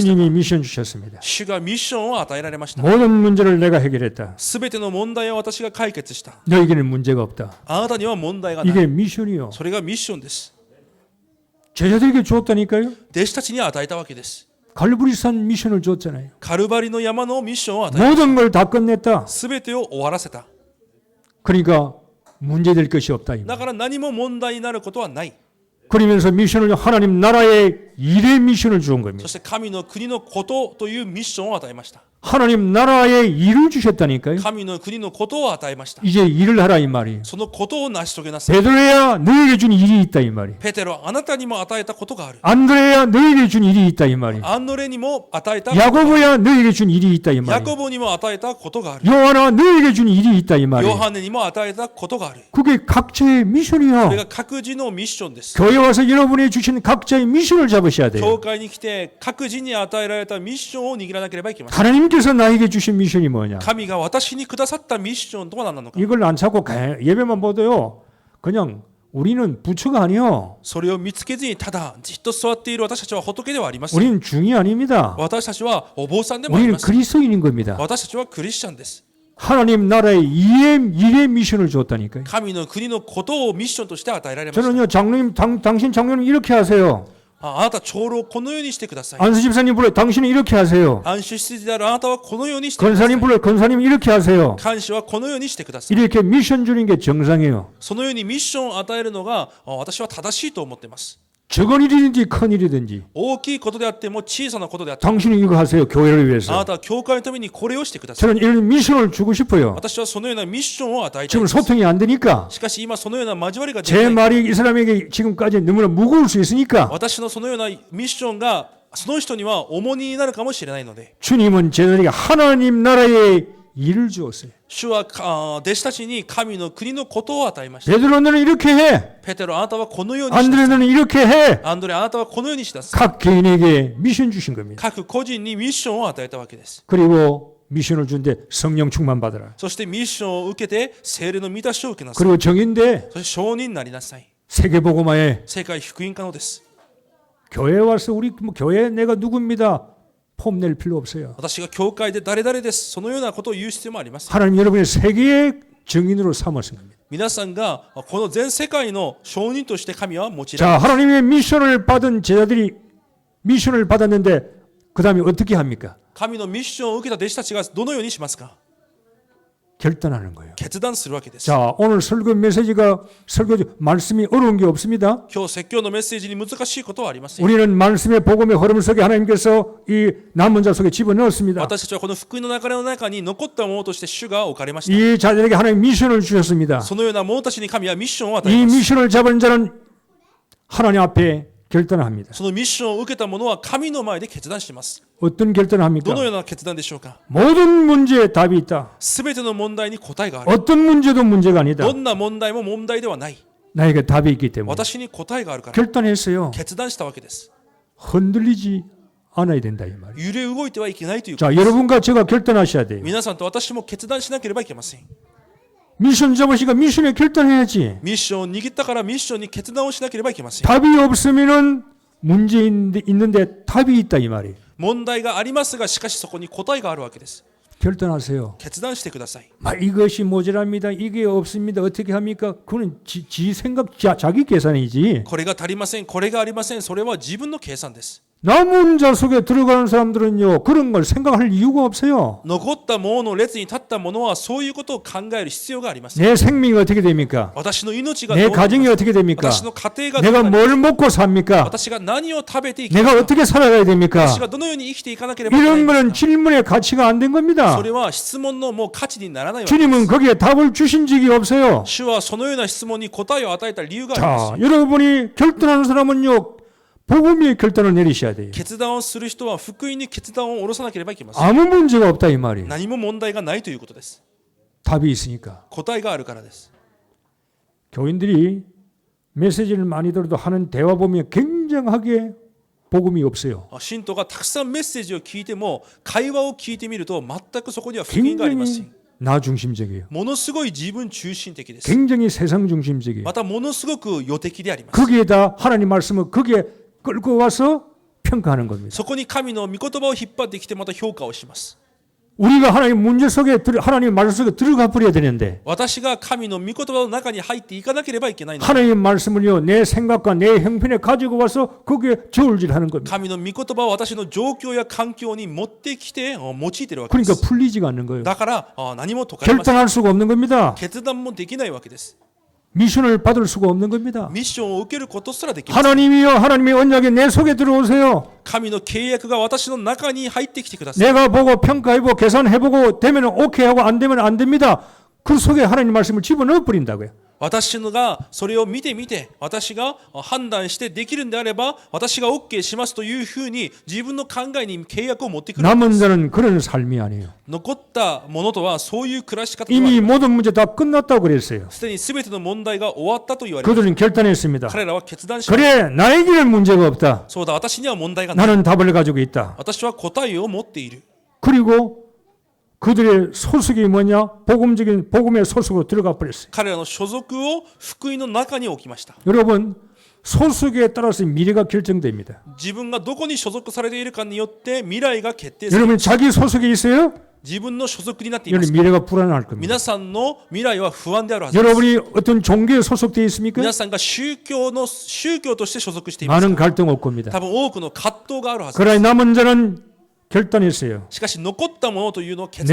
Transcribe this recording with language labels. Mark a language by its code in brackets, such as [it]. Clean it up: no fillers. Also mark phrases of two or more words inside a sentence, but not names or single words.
[ko] 주님이 미션 주셨습니다. [ja] 主がミッションを与えられました。 [ko] 모든 문제를 내가 해결했다. [ja] すべての問題を私が解決した。 [ko] 너에게는 문제가 없다. [ja] あなたには問題がない。 [ko] 이게 미션이요. [ja] それがミッションです。 [ko] 제자들에게 주었다니까요. [ja] 弟子たちに与えたわけです。 [ko] 갈보리산 미션을 줬잖아요. [ja] カルバリの山のミッションを与え、 [ko] 모든 걸 다 끝냈다. [ja] すべてを終わらせた。 [ko] 그러니까 문제될 것이 없다. 이 [ja] だ [ko] 말. [ja] から何も問題になることはない。 [ko] 그러면서 미션을 하나님 나라의 일의 미션을 주은 [ja] そ [ko] 겁니다. [ja] して神の国のことというミッションを与えました。 [ko] 하나님 나라의 일을 주셨다니까요. [ja] 神の国のことを与えました。 [ko] 이제 일을 하라 이 말이에요. [ja] そのことを成し遂げなさい。 [ko] 베드로야 너에게 준 일이 있다 이 말이에요. [ja] ペテロ、あなたにも与えたことがある。 [ko] 안드레야 너에게 준 일이 있다 이 말이에요. [ja] アンドレにも与えた、 [ko] 야고보야 너에게 준 일이 있다 이 [ja] ヤ [ko] 말이에요. [ja] コボにも与えたことがある。 [ko] 요한아 너에게 준 일이 있다 이 [ja] ヨ [ko] 말이에요. [ja] ハネにも与えたことがある。 [ko] 그게 각자의 [ja] それ [ko] 미션이야. [ja] が各自のミッションです。 [ko] 교회 와서 여러분이 주신 각자의 미션을 잡으셔야 돼요. [ja] 教会に来て各自に与えられたミッションを握らなければいけません。 [ko] 하나님께서 나에게 주신 미션이 뭐냐? [ja] 神が私にくださったミッションとは何なのか。 [ko] 이걸 안 찾고 예배만 보도요. 그냥 우리는 부처가 아니요. [ja] それを見つけずにただじっと座っている私たちは仏ではありません。 [ko] 우리는 중이 아닙니다. [ja] 私たちはお坊さんでもあり [ko] 우리는 [ja] ません。 [ko] 그리스도인인 겁니다. [ja] 私たちはクリスチャンです。 [ko] 하나님 나라의 일의 미션을 줬다니까요. [ja] 神の国のことをミッションとして与えられました。 [ko] 저는요 장로님 당신 장로님 이렇게 하세요. [ja] あなた長老をこのようにしてください。 [ko] 안수 집사님 불러 당신은 이렇게 하세요. [ja] 安守室であるあなたはこのようにしてください。 [ko] 권사님 불러 권사님 이렇게 하세요. [ja] 監視はこのようにしてください。 [ko] 이렇게 미션 주는 게 정상이에요. [ja] そのようにミッションを与えるのが私は正しいと思っています。 [ko] 적은 일이든지 큰 일이든지 [ja] 大きいことであっても小さなことであっても [ko] 당신은 이거 하세요. 교회를 [ja] あな [ko] 위해서. [ja] たは教会のためにこれをしてください。 [ko] 저는 이런 미션을 주고 싶어요. [ja] 私はそのようなミッションを与えたい [ko] 지금 [ja] です。 [ko] 소통이 안 되니까 [ja] しかし今そのような交わりができ [ko] 제 [ja] ない。 [ko] 말이 이 사람에게 지금까지 너무나 무거울 수 있으니까 [ja] 私のそのようなミッションがその人には重荷になるかもしれないので、 [ko] 주님은 제자들에게 하나님 나라의 일을 주었어요. [ja] 主は弟子たちに神の国のことを与えました。 [ko] 베드로 너는 이렇게 해. [ja] ペテロあなたはこのようにしな [ko] 안드레 [ja] さい。 [ko] 너는 이렇게 해. [ja] アンドレあなたはこのようにしなさい。 [ko] 각 개인에게 미션 주신 겁니다. [ja] 各個人にミッションを与えたわけです。 [ko] 그리고 미션을 준데 성령 충만 받으라. [ja] そしてミッションを受けて聖霊の満たしを受けなさい。 [ko] 그리고 정인데 [ja] そして証人になりなさい。 [ko] 세계복음화에 [ja] 世界福音可能です。 [ko] 교회에 와서 우리 뭐 교회 내가 누굽니다. 폼 낼 필요 없어요. [ja] 私が教会で誰々です。そのようなことを言う必要もありません。 [ko] 하나님 여러분의 세계의 정인으로 삼으신 겁니다. [ja] 皆さんがこの全世界の証人として神は用いられ [ko] 자, 하나님의 미션을 받은 제자들이 미션을 받았는데 그 다음에 어떻게 합니까? [ja] 神のミッションを受けた弟子たちがどのようにしますか？ [ko] 결단하는 거예요. [ja] 決断するわけです。 [ko] 자, 오늘 설교 메시지가 설교 말씀이 어려운 게 없습니다. [ja] 今日説教のメッセージに難しいことはありません。 [ko] 우리는 말씀의 복음의 흐름 속에 하나님께서 이 남은 자 속에 집어넣었습니다. [ja] 私たちはこの福音の流れの中に残ったものとして主が置かれました。 [ko] 이 자들에게 하나님 미션을 주셨습니다. [ja] そのような者たちに神はミッションを与 [ko] 이 [ja] えます。 [ko] 미션을 잡은 자는 하나님 앞에 결단합니다. [ja] そのミッションを受けた者は神の前で決断します。 [ko] 어떤 결단을 합니까? [ja] どのような決断でしょうか？ [ko] 모든 문제에 답이 있다. [ja] すべての問題に答えがある。 [ko] 어떤 문제도 문제가 아니다. [ja] どんな問題も問題ではない。 [ko] 나에게 답이 있기 때문에 [ja] 私に答えがあるから [ko] 결단했어요. [ja] 決断したわけです。 [ko] 흔들리지 않아야 된다 이 말이에요. [ja] 揺れ動いてはいけないということ [ko] 자, [ja] です。 [ko] 여러분과 제가 결단하셔야 돼요. [ja] 皆さんと私も決断しなければいけません。 [ko] 미션 잡으시니까 미션에 결단해야지. [ja] ミッションを握ったからミッションに決断をしなければいけません。 [ko] 답이 없으면은 문제 있는데 답이 있다 이 말이에요. [ja] 問題がありますが、しかしそこに答えがあるわけです。 [ko] 결단하세요. [ja] 決断してください。 [ko] 이것이 모자랍니다. 이게 없습니다. 어떻게 합니까? 그거는 지 생각, 자기 계산이지. [ja] これが足りません、これがありません、それは自分の計算です。 [ko] 남은 자 속에 들어가는 사람들은요, 그런 걸 생각할 이유가 없어요. [ja] 残った者の列に立った者はそういうことを考える必要がありません。 [ko] 내 생명이 어떻게 됩니까? [ja] 私の命が [ko] 내 [ja] どうなり [ko] 가정이 [ja] ます [ko] 어떻게 됩니까? [ja] 私の家庭がどう [ko] 내가 [ja] なります [ko] 뭘 먹고 삽니까? [ja] 私が何を食べていきます [ko] 내가 [ja] か [ko] 어떻게 살아가야 됩니까? [ja] 私がどのように生きていかなければいけない [ko] 이런 [ja] んです [ko] 거는 [ja] か [ko] 질문의 가치가 안 된 겁니다. [ja] それは質問のもう価値にならないわけです。 [ko] 주님은 거기에 답을 주신 적이 없어요. [ja] 主はそのような質問に答えを与えた理由があります [ko] 자, 여러분이 결단하는 사람은요, 복음의 결단을 내리셔야 돼요. [ja] 決断をする人は福音に決断を下ろさなければいけません。 [ko] 아무 문제가 없다 이 말이에요. [ja] 何も問題がないということです。 [ko] 답이 있으니까. [ja] 答えがあるからです。 [ko] 교인들이 메시지를 많이 들어도 하는 대화 보면 굉장하게 복음이 없어요. [ja] 信徒がたくさんメッセージを聞いても会話を聞いてみると全くそこには福音がありません。 [ko] 굉장히 나 중심적이에요. [ja] ものすごい自分中心的です。 [ko] 굉장히 세상 중심적이에요. [ja] またものすごく予的であります。 [ko] 거기에다 하나님 말씀을 거기에 끌고 와서 평가하는 겁니다. [ja] そこに神の御言葉を引っ張ってきてまた評価をします。 [ko] 우리가 하나님 문제 속에 하나님 말씀 속에 들어가 버려야 되는데 [ja] 私が神の御言葉の中に入っていかなければいけないので [ko] 하나님 말씀을요 내 생각과 내 형편에 가지고 와서 거기에 저울질하는 겁니다. [ja] 神の御言葉を私の状況や環境に持ってきて用いているわけで [ko] 그러니까 [ja] す。 [ko] 풀리지가 않는 거예요. [ja] だから何も解かれません。 [ko] 결단할 수가 없는 겁니다. [ja] 決断もできないわけです。 [ko] 미션을 받을 수가 없는 겁니다. [ja] ミッションを受けることすらできません。 [ko] 하나님이요 하나님의 언약에 내 속에 들어오세요. [ja] 神の契約が私の中に入ってきてください。 [ko] 내가 보고 평가해보고 계산해보고 되면 오케이 하고 안 되면 안 됩니다. 그 속에 하나님 말씀을 집어넣어 버린다고요. [ja] 私のがそれを見て私が判断してできるんであれば私が OK しますというふうに自分の考えに契約を持ってくる。 [ko] 남은 자는 그런 삶이 아니에요. [ja] 残ったものとはそういう暮らし方では [ko] 이미 모든 문제 다 끝났다고 그랬어요. [ja] すでに全ての問題が終わったと言われます。 [ko] 그들은 결단했습니다. [ja] 彼らは決断しました。 [ko] 그래 나에게는 문제가 없다. [ja] そうだ、私には問題がない。 [ko] 나는 답을 가지고 있다. [ja] 私は答えを持っている。 [ko] 그리고 그들의 소속이 뭐냐? 복음의 소속으로 들어가 버렸어요. [ja] 彼らの所属を福音の中に置きました。 [ko] 여러분 소속에 따라서 미래가 결정됩니다. [ja] 自分がどこに所属されているかによって未来が決定する。 [ko] 여러분 자기 소속에 있어요? [ja] 自分の所属になっていま [ko] 여러분 [ja] すか [ko] 미래가 불안할 겁니다. [ja] 皆さんの未来は不安であるはずです [ko] 여러분이 어떤 종교에 소속되어 있습니까? [ja] 皆さんが宗教として所属しています [ko] 많은 [ja] か [ko] 갈등 올 겁니다. [ja] 多分多くの葛藤があるはずで [ko] 그러나 남은 자는 결단했어요. [ja] すしかし残ったものというのを決断